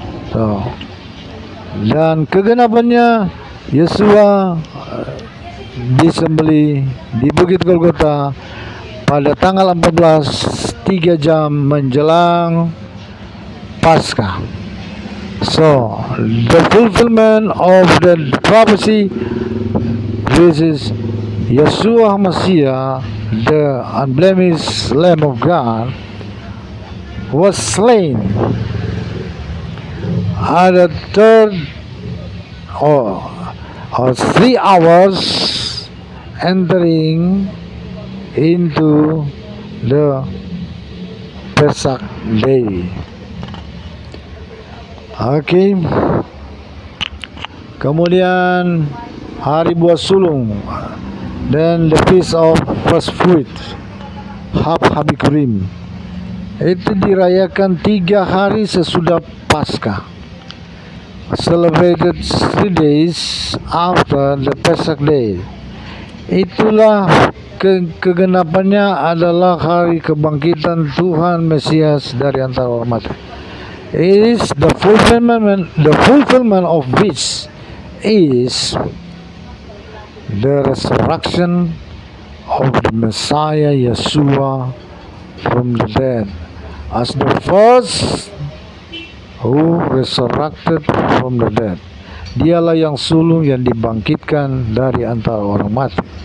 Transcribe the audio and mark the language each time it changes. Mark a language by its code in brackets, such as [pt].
[id] So, dan keganapannya Yesua disembelih di Bukit Golgota pada tanggal 14, 3 jam menjelang Paskah. [en] So, the fulfillment of the prophecy, this is Yeshua Messiah, the unblemished Lamb of God, was slain at the third or 3 hours entering into the Pesach day. Okay. [id] Kemudian hari buah sulung, [en] then the feast of first fruit, Habikurim, [id] itu dirayakan 3 hari sesudah Paskah, [en] celebrated 3 days after the Pesach day. [id] Itulah kegenapannya adalah hari kebangkitan Tuhan Mesias dari antara orang mati. [en] It is the fulfillment of which is the resurrection of the Messiah Yeshua from the dead, as the first who resurrected from the dead. [id] Dialah yang sulung yang dibangkitkan dari antara orang mati.